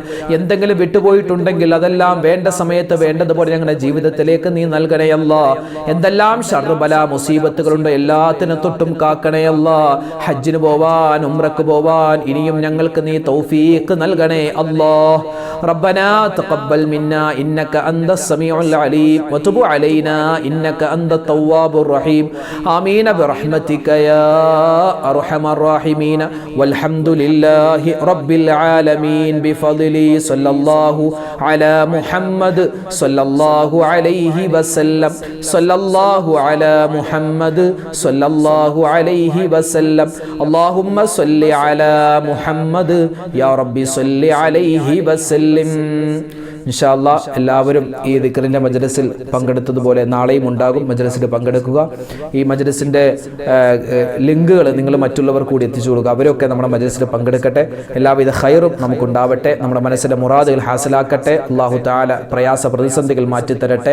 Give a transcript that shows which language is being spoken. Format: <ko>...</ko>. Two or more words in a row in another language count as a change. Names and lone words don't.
<ml>എന്തെങ്കിലും വിട്ടുപോയിട്ടുണ്ടെങ്കിൽ അതെല്ലാം വേണ്ട സമയത്ത് വേണ്ടതുപോലെ ഞങ്ങളുടെ ജീവിതത്തിലേക്ക് നീ നൽകണേ അല്ലാഹ്. എന്തെല്ലാം ശർറ് ബലാ മുസീബത്തുകളുണ്ട്, എല്ലാത്തിനും തൊട്ടും കാക്കണേ അല്ലാഹ്. ഹജ്ജിന് പോവാൻ, ഉംറക്ക് പോവാൻ ഇനിയും ഞങ്ങൾക്ക് നീ തൗഫീഖ് നൽകണേ അല്ലാഹ്.</ml> <ar>ربنا تقبل منا إنك أنت السميع العليم وتب علينا إنك أنت التواب الرحيم آمين برحمتك يا أرحم الراحمين والحمد لله رب العالمين بفضله صلى الله على محمد صلى الله عليه وسلم صلى الله على محمد صلى الله عليه وسلم اللهم صل على محمد يا رب صل عليه وسلم. إن شاء الله</ar> <ml>എല്ലാവരും ഈ ദിക്റിന്റെ മജ്ലിസിൽ പങ്കെടുത്തതുപോലെ നാളെയും ഉണ്ടാകും. മജ്ലിസിൽ പങ്കെടുക്കുക. ഈ മജ്ലിസിന്റെ ലിങ്കുകൾ നിങ്ങൾ മറ്റുള്ളവർ കൂടി എത്തിച്ചു കൊടുക്കുക. അവരൊക്കെ നമ്മുടെ മജ്ലിസിൽ പങ്കെടുക്കട്ടെ. എല്ലാവിധ ഖൈറും നമുക്കുണ്ടാവട്ടെ. നമ്മുടെ മനസ്സിലെ മുറാദുകൾ ഹാസിലാക്കട്ടെ.</ml> <ar>الله تعالى</ar> <ml>പ്രയാസ പ്രതിസന്ധികൾ മാറ്റിത്തരട്ടെ.</ml>